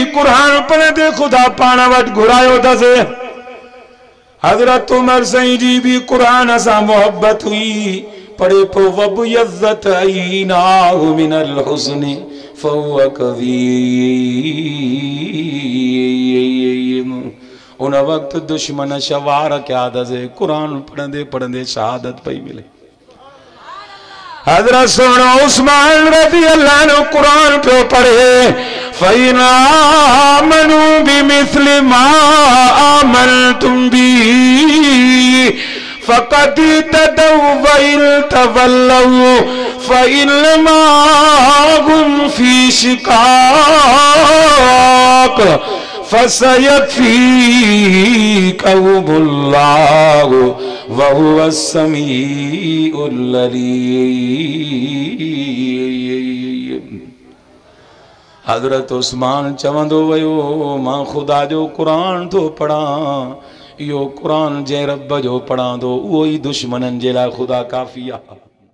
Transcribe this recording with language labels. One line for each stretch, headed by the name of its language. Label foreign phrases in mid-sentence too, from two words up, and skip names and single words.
Sindhi: कुरान पढ़ंदे खुदा पाण वटि घुरायो अथसि। हज़रत उमर साईं जी बि कुरान सां मोहब्बत हुई। पढ़े पो
Arabic: وابيضت عيناه من الحزن فهو كظيم.
Sindhi: उन वक्त दुश्मन शवार क्या अथसि कुरान पढ़ंदे पढ़ंदे शहादत पई मिले। हज़रत सोनो उस्मान
Arabic: رضي الله عنه
Sindhi: कुरान पियो पढ़े
Arabic: فإن آمنوا بمثل ما آمنتم به فقد اهتدوا وإن تولوا فإنما هم في شقاق فسيكفيكهم الله وهو السميع العليم.
Sindhi: हज़रत उस्मान चवंदो वियो मां खुदा जो कुरान थो पढ़ां। इहो कुरान जंहिं रब जो पढ़ां थो उहो ई दुश्मननि जे लाइ खुदा काफ़ी आहे।